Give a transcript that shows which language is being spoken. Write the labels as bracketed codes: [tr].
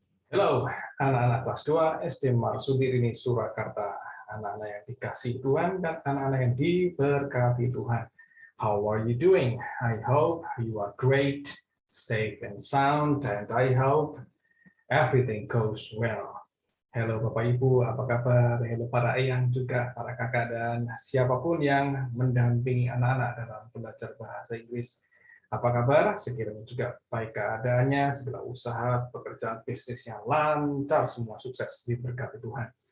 [id] Halo, anak-anak kelas 2 SD Marsudi ini Surakarta, anak-anak yang dikasih Tuhan dan anak-anak yang diberkati Tuhan. [en] How are you doing? I hope you are great, safe and sound, and I hope everything goes well. [id] Halo Bapak Ibu, apa kabar? Halo para ayang juga, para kakak dan siapapun yang mendampingi anak-anak dalam belajar bahasa Inggris. Apa kabar? Sekiranya juga baik keadaannya, segala usaha, pekerjaan bisnis yang lancar, semua sukses diberkati Tuhan.